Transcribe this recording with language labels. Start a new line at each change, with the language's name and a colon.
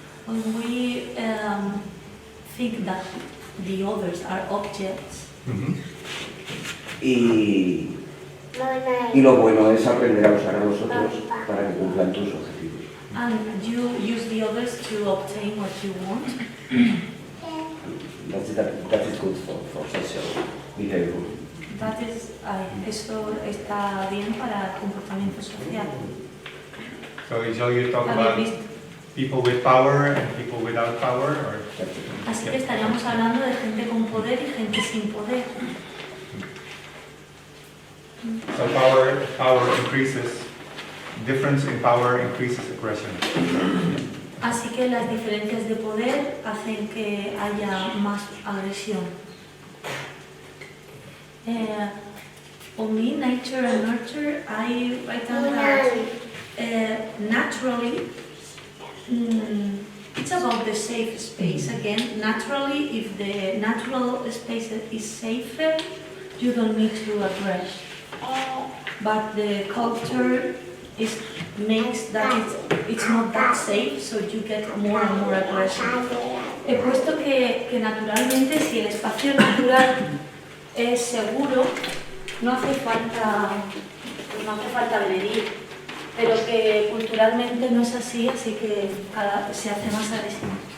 English: When we think that the others are objects.
Spanish: Y lo bueno es aprender a usar a los otros para que cumplan tus objetivos.
English: And you use the others to obtain what you want. That is good for social behavior. That is,
Spanish: eso está bien para el comportamiento social.
English: So you talk about people with power and people without power, or?
Spanish: Así que estaríamos hablando de gente con poder y gente sin poder.
English: So power increases, difference in power increases aggression.
Spanish: Así que las diferencias de poder hacen que haya más agresión.
English: On me, nature and nurture, I write down that naturally, it's about the safe space again. Naturally, if the natural space is safer, you don't need to aggress. But the culture makes that it's not that safe, so you get more and more aggression.
Spanish: He puesto que naturalmente, si el espacio natural es seguro, no hace falta agredir, pero que culturalmente no es así, así que se hace más agresivo.